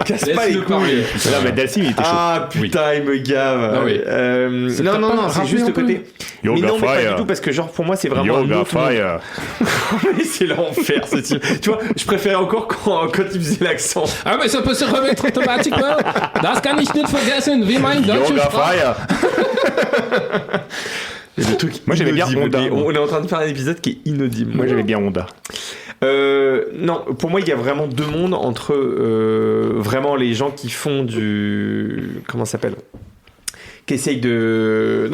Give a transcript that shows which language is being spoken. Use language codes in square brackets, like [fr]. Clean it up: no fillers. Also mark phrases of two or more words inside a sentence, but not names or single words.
[fr] Casse pas les couilles. Non, mais Dalsim, il était chaud. Ah, putain, il me gave. Non, c'est juste le côté. Mais non, mais pas du tout, parce que genre, pour moi, c'est vraiment Yoga Fire. C'est l'enfer, ce type. Tu vois, je préférais encore quand il faisait l'accent. Ah, mais ça peut se remettre automatiquement. [de] Das kann ich nicht vergessen, wie mein deutsche [fr] Yoga Fire. Le truc moi, j'aimais bien Honda. On est en train de faire un épisode qui est inaudible. Moi, j'aimais bien Honda. Non, pour moi, il y a vraiment 2 mondes entre vraiment les gens qui font du... Comment ça s'appelle ? Qui essayent de...